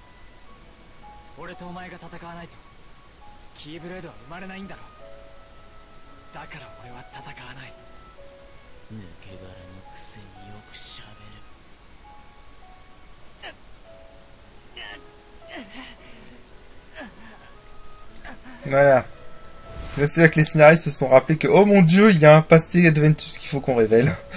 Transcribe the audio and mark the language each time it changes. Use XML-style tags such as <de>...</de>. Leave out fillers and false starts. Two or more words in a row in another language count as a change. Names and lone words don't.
<ja>俺とお前が戦わないとキーブレードは生まれないんだろう。だから俺は戦わない。抜け殻のくせによくしゃべる。</ja> <fr>Voilà. Là, c'est là que les scénaristes se sont rappelés que, oh mon dieu, il y a un passé Adventus qu'il faut qu'on révèle.</fr>